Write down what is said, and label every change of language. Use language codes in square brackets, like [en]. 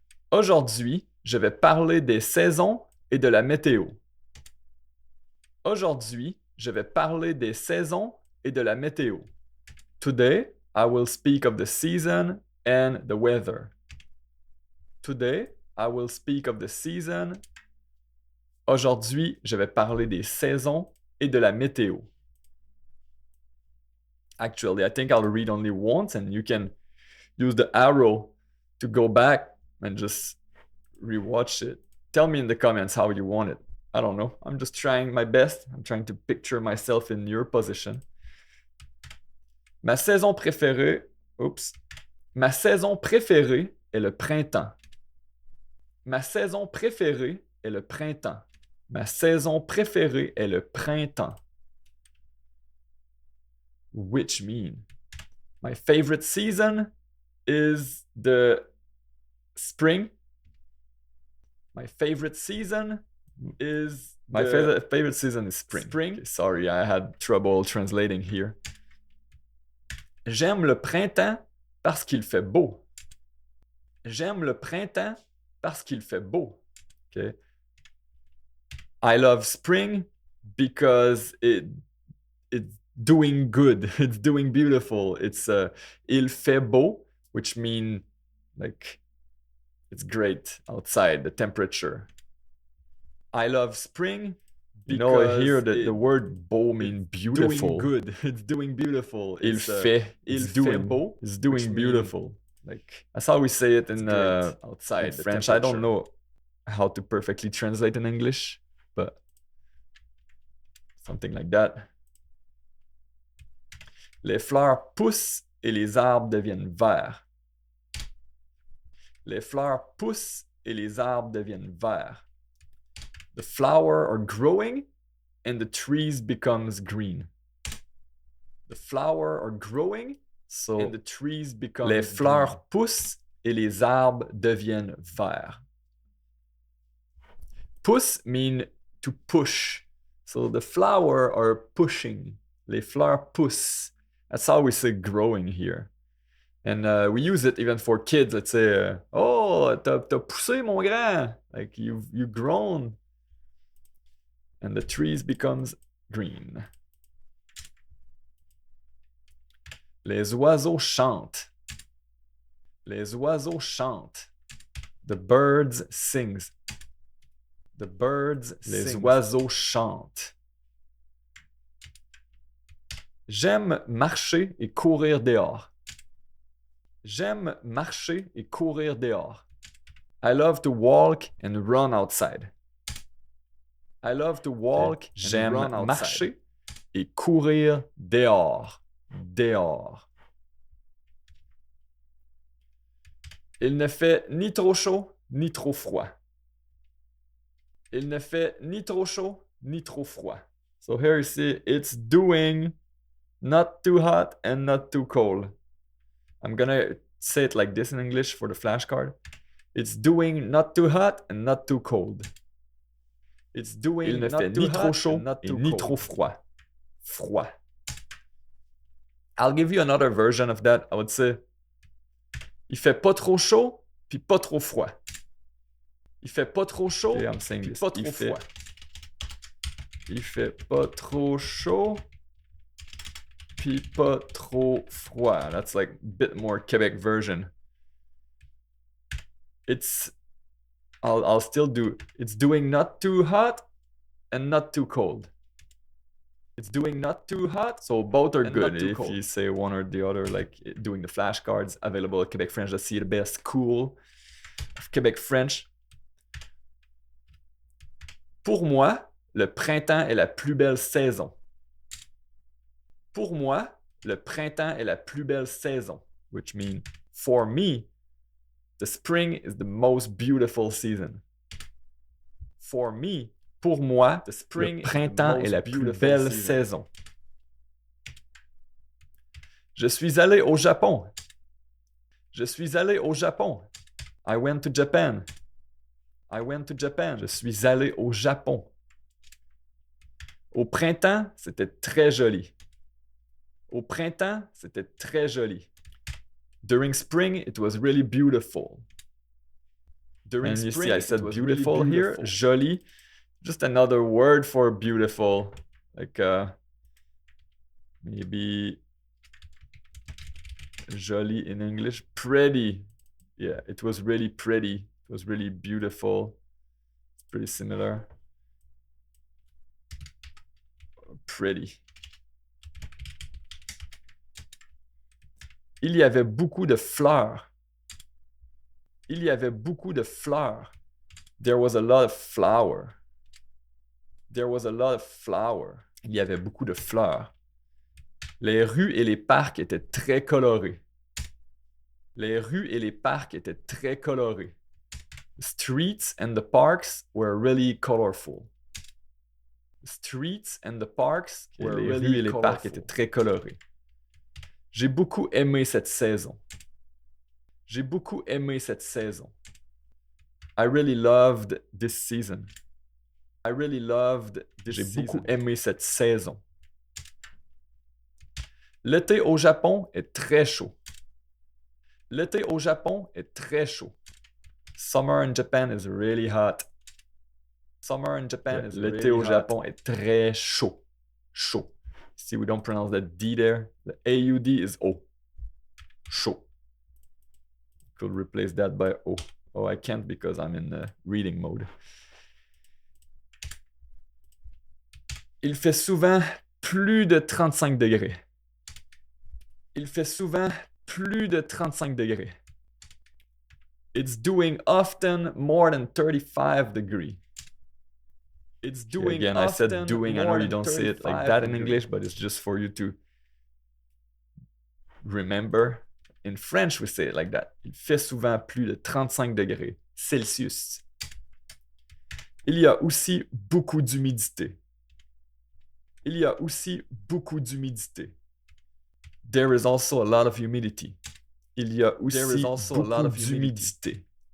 [fr] Aujourd'hui, je vais parler des saisons et de la météo. Aujourd'hui, je vais parler des saisons et de la météo. [en] Today, I will speak of the season and the weather. Today, I will speak of the season. [fr] Aujourd'hui, je vais parler des saisons et de la météo. [en] Actually, I think I'll read only once and you can use the arrow to go back and just rewatch it. Tell me in the comments how you want it. I don't know. I'm just trying my best. I'm trying to picture myself in your position. [fr] Ma saison préférée, ma saison préférée est le printemps. Ma saison préférée est le printemps. Ma saison préférée est le printemps. [en] Which mean my favorite season is the spring. My favorite season is my favorite season is spring. Okay, sorry, I had trouble translating here. [fr] J'aime le printemps parce qu'il fait beau. J'aime le printemps parce qu'il fait beau. [en] Okay. I love spring because it's doing good. It's doing beautiful. It's [fr] il fait beau, [en] which means like it's great outside, the temperature. I love spring because here the word beau means beautiful. Doing good. It's doing beautiful. [fr] Il fait beau. [en] It's doing beautiful. Like that's how we say it in outside in French. I don't know how to perfectly translate in English, but something like that. [fr] Les fleurs poussent et les arbres deviennent verts. Les fleurs poussent et les arbres deviennent verts. [en] The flowers are growing and the trees becomes green. The flowers are growing and the trees become [fr] les fleurs [en] green. [fr] Poussent et les arbres deviennent verts. [en] Pousse mean to push. So the flowers are pushing. [fr] Les fleurs poussent. [en] That's how we say growing here. And we use it even for kids. Let's say, [fr] oh, t'as poussé, mon grand. [en] Like, you've grown. And the trees becomes green. [fr] Les oiseaux chantent. Les oiseaux chantent. [en] The birds sings. The birds [fr] Les oiseaux chantent. J'aime marcher et courir dehors. J'aime marcher et courir dehors. [en] I love to walk and run outside. I love to walk and run outside. [fr] J'aime marcher et courir dehors. Dehors. Il ne fait ni trop chaud, ni trop froid. Il ne fait ni trop chaud, ni trop froid. [en] So here you see it's doing not too hot and not too cold. I'm gonna say it like this in English for the flashcard. It's doing not too hot and not too cold. It's doing [fr] Il ne fait ni trop chaud et ni trop froid. Froid. [en] I'll give you another version of that. I would say [fr] il fait pas trop chaud puis pas trop froid. Il fait pas trop chaud puis pas trop froid. Il fait pas trop chaud puis pas trop froid. [en] That's like a bit more Quebec version. I'll still do. It's doing not too hot and not too cold. It's doing not too hot, so both are good. If you say one or the other, like doing the flashcards, available at QuebecFrench.ca, the best school of Quebec French. [fr] Pour moi, le printemps est la plus belle saison. Pour moi, le printemps est la plus belle saison. [en] Which means, for me, the spring is the most beautiful season. For me, [fr] pour moi, [en] the spring [fr] le printemps est la plus belle saison. Je suis allé au Japon. Je suis allé au Japon. [en] I went to Japan. [fr] I went to Japan. Je suis allé au Japon. Au printemps, c'était très joli. Au printemps, c'était très joli. [en] During spring, it was really beautiful. During spring, you see, I said beautiful really here. [fr] Joli. [en] Just another word for beautiful. Like, maybe joli in English. Pretty. Yeah, it was really pretty. It was really beautiful. It's pretty similar. Pretty. [fr] Il y avait beaucoup de fleurs. Il y avait beaucoup de fleurs. [en] There was a lot of flower. There was a lot of flower. [fr] Il y avait beaucoup de fleurs. Les rues et les parcs étaient très colorés. Les rues et les parcs étaient très colorés. [en] The streets and the parks were really colorful. The streets and the parks were really colorful. [fr] Les rues et les parcs étaient très colorés. J'ai beaucoup aimé cette saison. J'ai beaucoup aimé cette saison. [en] I really loved this season. I really loved this season. [fr] J'ai beaucoup aimé cette saison. L'été au Japon est très chaud. L'été au Japon est très chaud. [en] Summer in Japan is really hot. Summer in Japan is really hot. [fr] L'été au Japon est très chaud. Chaud. [en] See, we don't pronounce that D there. The AUD is O. Chaud. Could replace that by O. Oh, I can't because I'm in reading mode. [fr] Il fait souvent plus de 35 degrés. Il fait souvent plus de 35 degrés. [en] It's doing often more than 35 degrees. It's doing again, I said doing. I know you don't say it like that in English, but it's just for you to remember. In French, we say it like that. [fr] Il fait souvent plus de 35 degrés Celsius. Il y a aussi beaucoup d'humidité. Il y a aussi beaucoup d'humidité. [en] There is also a lot of humidity. [fr] Il y a aussi beaucoup d'humidité.